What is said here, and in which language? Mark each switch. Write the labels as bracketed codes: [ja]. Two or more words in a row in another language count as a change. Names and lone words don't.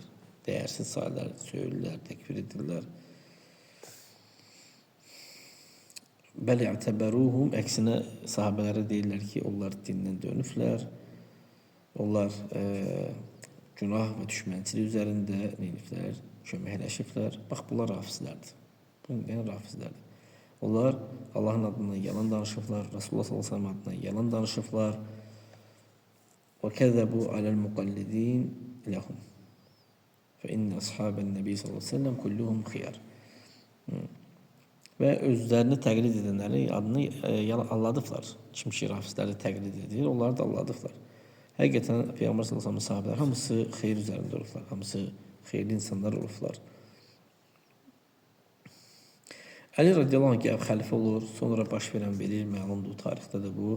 [az] Dəyərsiz sayırlar, söyürlər, təkfir edirlər. Bəli, ətəbəruhum, əksinə sahabələrə deyirlər ki, onlar dindən dönüblər, onlar günah və düşmənçilik üzərində neyiflər, köməkləşiblər. Bax, bunlar rafizlərdir. Bunlar rafizlərdir. Onlar Allahın adından yalan danışıblar, Rasulullah s.ə.v adından yalan danışıblar. [ar] وَكَذَبُوا عَلَى الْمُقَلِّدِينَ لَهُمْ فَإِنَّ أَصْحَابَ النَّبِيِّ صَلَّى اللّٰهُ عَلَيْهِ وَسَلَّمْ كُلُّهُمْ خِيَارٌ. [az] Və özlərini təqlid edənləri adını alladıblar. Kim ki, rafizləri təqlid edir, onları da alladıblar. Həqiqətən Peyğəmbər [ar] صلى الله عليه وسلم [az] sahabələr hamısı xeyir üzərində olublar, hamısı xeyirli insanlar olublar. Əli [ar] رضي الله عنه [az] xəlifə olur, sonra baş verən bilir, məlumdur, tarixdə də bu.